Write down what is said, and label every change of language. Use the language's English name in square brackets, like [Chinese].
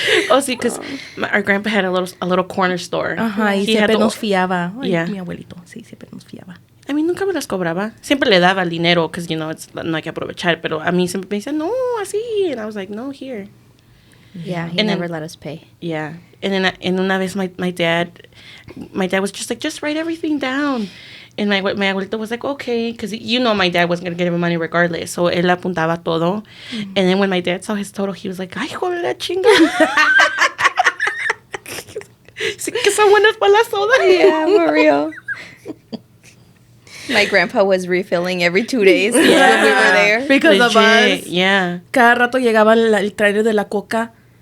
[English] Oh, sí, because our grandpa had a little corner store. [Spanish] Ajá, y siempre nos fiaba. Ay, mi abuelito, sí, siempre nos fiaba. A mí nunca me las cobraba. Siempre le daba el dinero, [English] because, [Spanish] no hay que aprovechar. Pero a mí siempre me decían, no, así. [English] And I was like, no, here. Yeah, he never let us pay. Yeah. And then [Spanish] una vez [English] my dad was just like, just write everything down. And my abuelito was like, okay, because my dad wasn't going to give him money regardless. So [Spanish] él apuntaba todo. [English] And then when my dad saw his total, he was like, [Spanish] ay, joder, la chinga. Sí, que son buenas para la soda. [English] Yeah, for real. My grandpa was refilling every 2 days when we were there. Because of us. Yeah. [Spanish] Cada rato llegaba el trailer de la coca.